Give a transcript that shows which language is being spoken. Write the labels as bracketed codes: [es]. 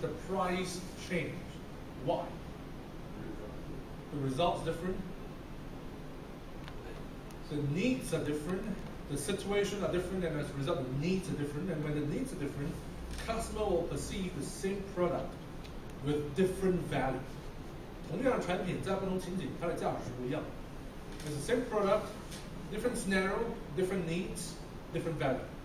[en] The price changed. Why? The results different. The needs are different. The situation are different, and as a result, the needs are different. And when the needs are different, customer will perceive the same product with different value. [zh] 同样的产品在不同情景，它的价值是不一样的。 [en] It's the same product, different scenario, different needs, different value.